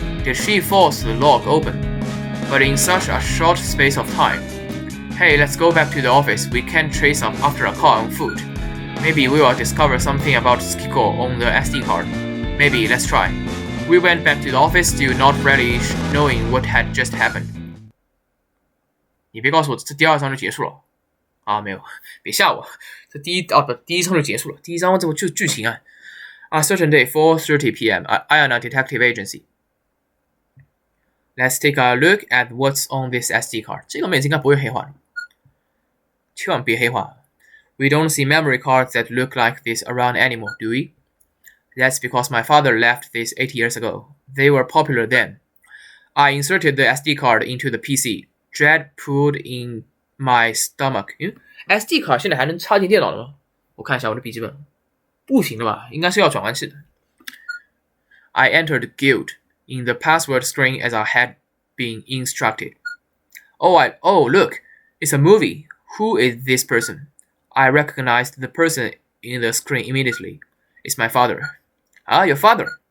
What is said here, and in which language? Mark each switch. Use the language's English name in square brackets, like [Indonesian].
[English] Did she force the lock open? But in such a short space of time. Hey, let's go back to the office. We can't trace up after a car on foot. Maybe we will discover something about Skiko on the SD card. Maybe, let's try. We went back to the office, still not really knowing what had just happened. [Chinese] 你别告诉我这第二章就结束了啊？没有，别吓我。这第一章就结束了。第一章这个剧情啊。 [English] A certain day, 4:30 p.m. Ayana Detective Agency. Let's take a look at what's on this SD card. [Chinese] 这个妹子应该不会黑化的，千万别黑化。 [English] We don't see memory cards that look like this around anymore, do we? That's because my father left this 8 years ago. They were popular then. I inserted the SD card into the PC. Dread pulled in my stomach. [Chinese] SD 卡现在还能插进电脑了吗？我看一下我的笔记本，不行的吧？应该是要转换器的。 [English] I entered guilt in the password screen as I had been instructed. Oh, look, it's a movie. Who is this person? I recognized the person in the screen immediately. It's my father. Ah, your father.